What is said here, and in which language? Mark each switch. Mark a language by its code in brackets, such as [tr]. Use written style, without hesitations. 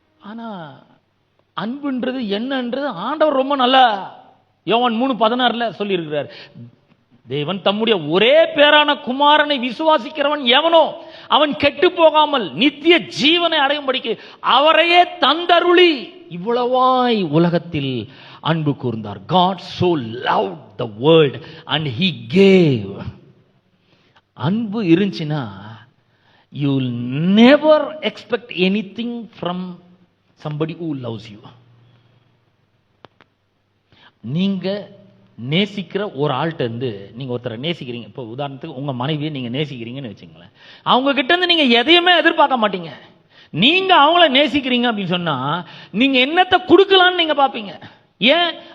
[ta] ஆனா அன்புன்றது என்னன்றது ஆண்டவர் ரொம்ப நல்லா யோவான் 3:16 சொல்லி இருக்கிறார். தேவன் தம்முடைய ஒரே பேரான குமாரனை விசுவாசிக்கிறவன் எவனோ அவன் கெட்டு போகாமல் நித்திய ஜீவனை அடையும்படிக்கு அவரையே தந்தருளி இவ்வளவாய் உலகத்தில் அன்பு கூர்ந்தார். [en] God so loved the world and he gave. [ta] அன்பு இருந்துச்சுன்னா [en] you will never expect anything from somebody who loves you. [ta] நீங்க நேசிக்கிற ஒரு ஆள்கிட்ட இருந்து நீங்க ஒருத்தரை நேசிக்கிறீங்க, இப்போ உதாரணத்துக்கு உங்க மனைவியை நீங்க நேசிக்கிறீங்கன்னு வச்சுங்களேன், அவங்க கிட்ட இருந்து நீங்க எதையுமே எதிர்பார்க்க மாட்டீங்க. நீங்க அவங்கள நேசிக்கிறீங்க அப்படின்னு சொன்னா நீங்க என்னத்தை கொடுக்கலான்னு நீங்க பாப்பீங்க. ஏன்?